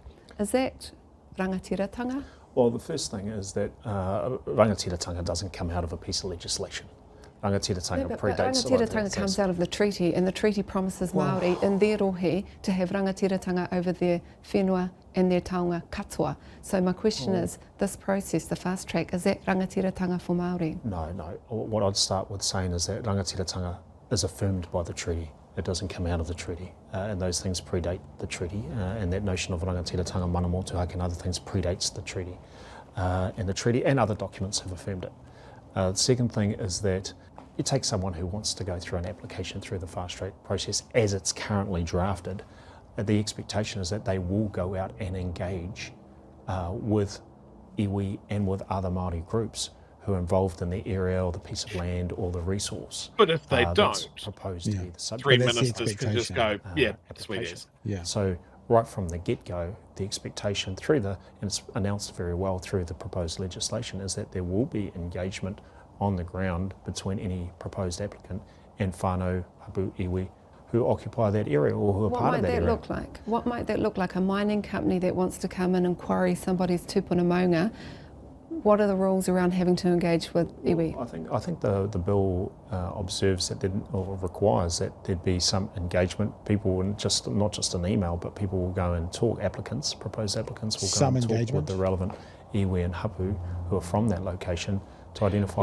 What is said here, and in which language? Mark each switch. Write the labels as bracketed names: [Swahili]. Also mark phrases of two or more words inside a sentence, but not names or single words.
[English] Is that rangatiratanga? Well, the first thing is that rangatiratanga doesn't come out of a piece of legislation. Rangatiratanga predates the rangatiratanga comes out of the treaty, and the treaty promises Maori in their rohe to have rangatiratanga over their whenua and their [Māori] taonga katoa. [English] So my question is, this process, the fast track, is that rangatiratanga for Maori? No. What I'd start with saying is that rangatiratanga is affirmed by the treaty. It doesn't come out of the treaty, and those things predate the treaty, and that notion of rangatiratanga, [Māori] mana motuhake [English] and other things predates the treaty. And the treaty and other documents have affirmed it. The second thing is that you take someone who wants to go through an application through the fast track process as it's currently drafted, the expectation is that they will go out and engage with iwi and with other Māori groups who are involved in the area or the piece of land or the resource. But if they don't, proposed to be the subject. 3 ministers can just go, sweet as. Yeah. So right from the get-go, the expectation and it's announced very well through the proposed legislation, is that there will be engagement on the ground between any proposed applicant and [Māori] whānau hapu iwi [English] who occupy that area or who are part of that area. What might that look like? A mining company that wants to come in and quarry somebody's [Māori] tupuna maunga, [English] what are the rules around having to engage with iwi? I think the bill observes that or requires that there'd be some engagement. People, and not just an email, but people will go and talk. Proposed applicants will go Some and talk engagement. with the relevant iwi and hapu who are from that location to identify